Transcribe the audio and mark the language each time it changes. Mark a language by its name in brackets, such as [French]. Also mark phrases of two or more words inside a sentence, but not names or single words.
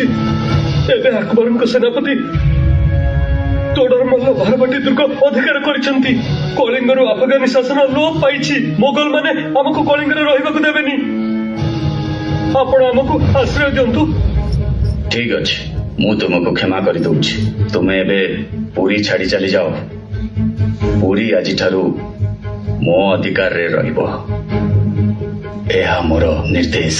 [Odia] ଏବେ ଅକବର ସେନାପତି ତୋଡର ମଲ୍ଲ ଭାରବାଟୀ ଦୁର୍ଗ ଅଧିକାର କରିସେନ୍ତି କଳିଙ୍ଗର ଆଫଗାନୀ ଶାସନ ଲୋପ ପାଇଛି ମୋଗଲ ମାନେ ହମକୁ କଳିଙ୍ଗର ରହିବାକୁ ଦେବେନି ଆପଣ ହମକୁ ଆଶ୍ରୟ ଦିଅନ୍ତୁ। ଠିକ ଅଛି ମୁଁ ତୁମକୁ କ୍ଷମା କର ଦେଉଛି ତୁମେ ଏବେ ପୁରୀ ଛାଡ଼ି ଚାଲି ଯାଅ ପୁରୀ ଆଜି ଠାରୁ ମୋ ଅଧିକାର ରେ ରହିବ ଏହା ମୋର ନିର୍ଦ୍ଦେଶ